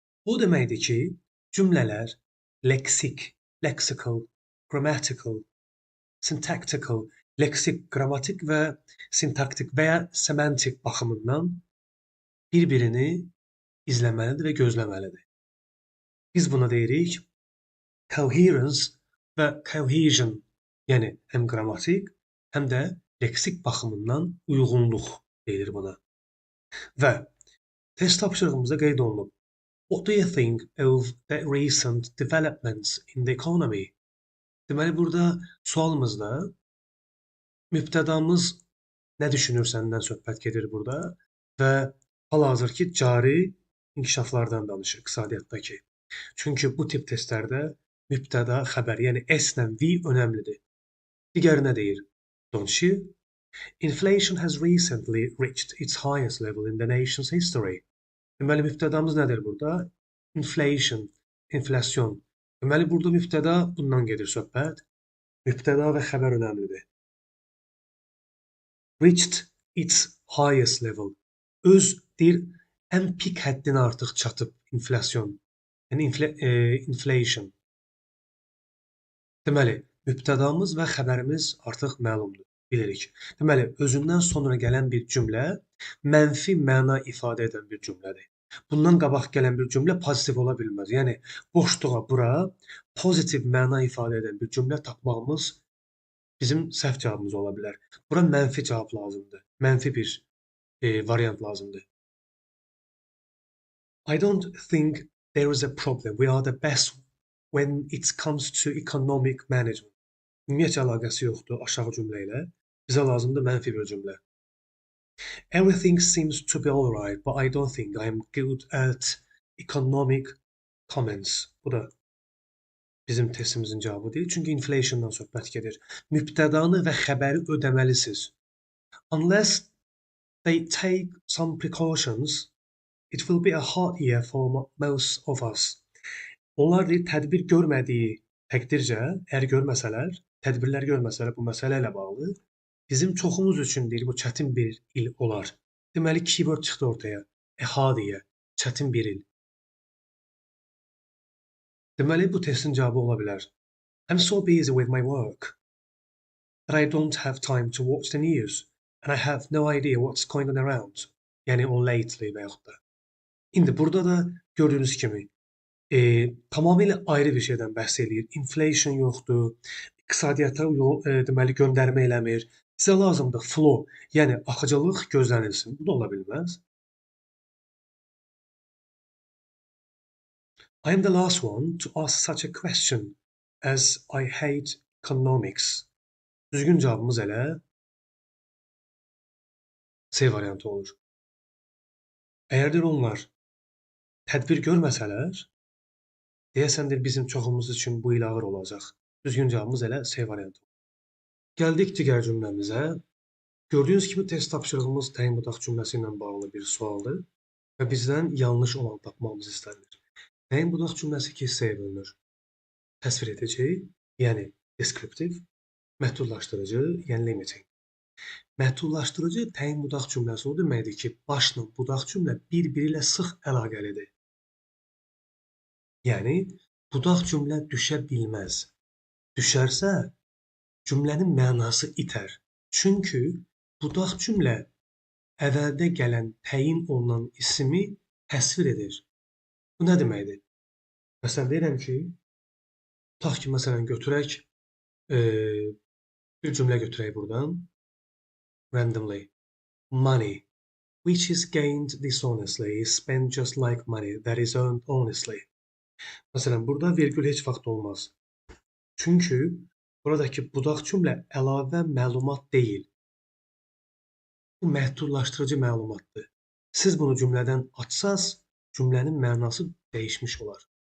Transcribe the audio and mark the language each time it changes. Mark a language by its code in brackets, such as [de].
[az] Bu deməkdir ki, cümlələr leksik, [en] lexical, grammatical, syntactical, [az] leksik, qrammatik və sintaktik və ya semantik baxımından bir-birini izləməlidir və gözləməlidir. Biz buna deyirik coherence və cohesion. Yəni həm qrammatik, həm də leksik baxımından uyğunluq deyilir buna. Və test tapşırığımızda qeyd olunub. [en] What do you think of the recent developments in the economy? [az] Deməli, burada sualımızda mübtədamız nə düşünürsəndən söhbət gedir burada və hal-hazırki cari inkişaflardan danışır iqtisadiyyatdakı. Çünki bu tip testlərdə mübtəda, xəbər, yəni S-lə V önəmlidir. Digəri nə deyir? [en] Don't you? Inflation has recently reached its highest level in the nation's history. [az] Deməli, mübtədamız nədir burada? Inflation, enflasyon. Deməli, burada mübtəda bundan gedir söhbət. Mübtəda və xəbər önəmlidir. [en] Reached its highest level. [az] Öz deyir, ən pik həddinə artıq çatıb inflasyon. Yəni inflation. Deməli, mübtədamız və xəbərimiz artıq məlumdur, bilirik. Deməli, özündən sonra gələn bir cümlə mənfi məna ifadə edən bir cümlədir. Bundan qabaq gələn bir cümlə pozitiv ola bilməz. Yəni, boşluğa bura pozitiv məna ifadə edən bir cümlə tapmağımız bizim səhv cavabımız ola bilər. Bura mənfi cavab lazımdır. Mənfi bir variant lazımdır. [en] I don't think there is a problem. We are the best when it comes to economic management. [az] Ümumiyyətcə əlaqəsi yoxdur aşağı cümlə ilə. Bizə lazımdır mənfi bir cümlə. [en] Everything seems to be all right, but I don't think I am good at economic comments. [az] Bu da bizim testimizin cavabı deyil. Çünki inflationdan söhbət gedir. Mübtədanı və xəbəri ödəməlisiniz. [en] Unless they take some precautions, it will be a hard year for most of us. [az] Onlar deyir, tədbir görmədiyi təqdircə, əgər görməsələr, tədbirlər görməsələr bu məsələ ilə bağlı, bizim çoxumuz üçün deyir, bu çətin bir il olar. Deməli, keyword çıxdı ortaya. Hadiyə, çətin bir il. Deməli, bu testin cavabı ola bilər. [en] I'm so busy with my work that I don't have time to watch the news and I have no idea what's going on around. [az] Yəni, on lately və yaxud da. İndi burada da gördüyünüz kimi tamamilə ayrı bir şeydən bəhs eləyir. Inflation yoxdur, iqtisadiyyata deməli göndərmə eləmir. Bizə lazımdır flow, yəni axıcılıq gözlənilsin. Bu da ola bilməz. [en] I am the last one to ask such a question as I hate economics. [az] Düzgün cavabımız elə C variantı olur. Əgər onlar tədbir görməsələr, deyəsəndir bizim çoxumuz üçün bu il ağır olacaq. Düzgün cavabımız elə C variantı. Gəldik digər cümləmizə. Gördüyünüz kimi test tapşırığımız təyin budaq cümləsi ilə bağlı bir sualdır və bizdən yanlış olan tapmamız istənilir. Təyin budaq cümləsi iki hissəyə bölünür. Təsvir edici, yəni deskriptiv, məhdudlaşdırıcı, yəni limiting. Məhdudlaşdırıcı təyin budaq cümləsi o deməkdir ki, başla budaq cümlə bir-biri ilə sıx əlaqəlidir. Yəni, budaq cümlə düşə bilməz. Düşərsə, cümlənin mənası itər. Çünki budaq cümlə əvvəldə gələn təyin olunan ismi təsvir edir. Bu nə deməkdir? Məsələn, deyirəm ki, tutaq ki, məsələn, götürək, bir cümlə götürək buradan. [en] Randomly. Money, which is gained dishonestly, is spent just like money that is earned honestly. [az] Məsələn, burada vergül heç vaxt olmaz. Çünki buradakı budaq cümlə əlavə məlumat deyil. Bu məhdudlaşdırıcı məlumatdır. Siz bunu cümlədən açsaz, cümlənin mənası dəyişmiş olar.